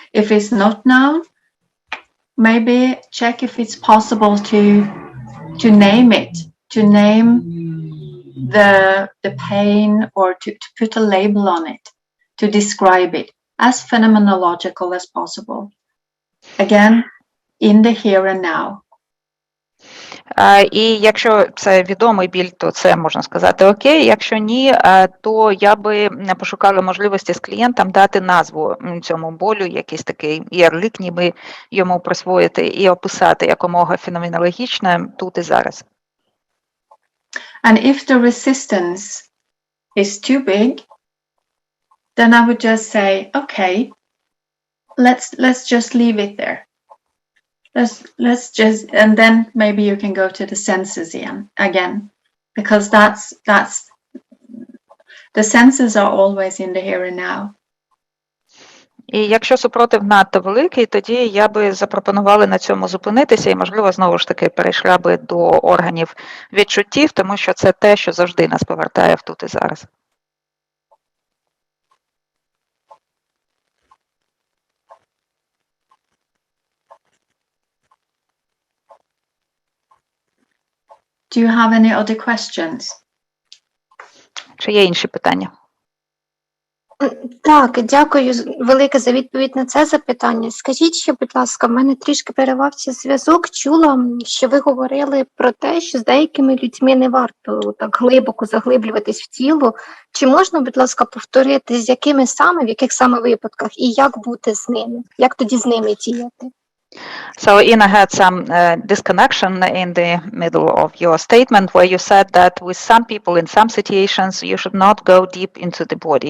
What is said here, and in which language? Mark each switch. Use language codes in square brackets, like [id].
[en] If it's not known, maybe check if it's possible to name it, to name the pain, or to put a label on it, to describe it as phenomenological as possible. Again, in the here and now. [uk] І якщо це відомий біль, то це можна сказати окей. Якщо ні, то я би пошукала можливості з клієнтом дати назву цьому болю, якийсь такий ярлик, ніби йому присвоїти і описати якомога феноменологічно тут і зараз. [en] And if the resistance is too big, then I would just say, okay, let's just leave it there. Let's just, and then maybe you can go to the senses again, because that's the senses are always in the here and now. [uk] І якщо супротив надто великий, тоді я би запропонувала на цьому зупинитися і, можливо, знову ж таки перейшла би до органів відчуттів, тому що це те, що завжди нас повертає в тут і зараз. [en] Do you have any other questions? [uk] Чи є інші питання? Так, дякую велике за відповідь на це запитання. Скажіть ще, будь ласка, в мене трішки перервався зв'язок. Чула, що ви говорили про те, що з деякими людьми не варто так глибоко заглиблюватись в тіло. Чи можна, будь ласка, повторити, з якими саме, в яких саме випадках і як бути з ними? Як тоді з ними діяти? [en] So Ina had some disconnection in the middle of your statement where you said that with some people in some situations you should not go deep into the body.